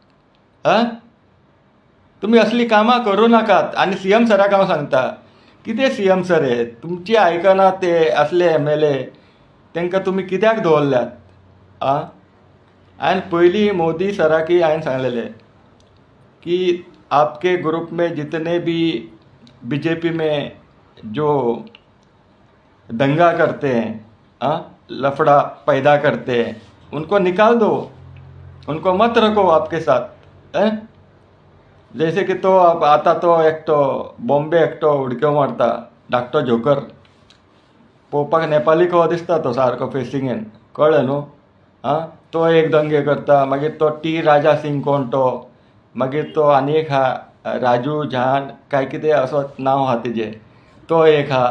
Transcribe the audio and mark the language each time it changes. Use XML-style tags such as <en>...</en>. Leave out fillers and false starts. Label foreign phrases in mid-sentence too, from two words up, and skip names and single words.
<kok>तुमी असली कामां करूं नाकात. आनी CM सराक हांव सांगता, कितें CM सर हे तुमची आयकना ते असले MLA, तांकां तुमी कित्याक दवरल्यात? हांवें पयलीं मोदी सराकी हांवें सांगलेलें</kok> <hi>की आपके ग्रुप में जितने भी BJP में जो दंगा करते हैं, लफड़ा पैदा करते हैं, उनको निकाल दो, उनको मत रखो आपके साथ. जैसे की</hi> <kok>तो आता तो एकटो बॉम्बे एकटो उडक्यो मारता, धाकटो जोकर. पळोवपाक नेपाली कहो दिसता तो सारको फेसिंगेन. कळ्ळें न्हू. तो एक दंगे करता. मागीर तो राजा सिंग कोण तो, मागीर तो आनी एक हा राजू झान काय कितें असो नांव आहा तेजें, तो एक हा.</kok>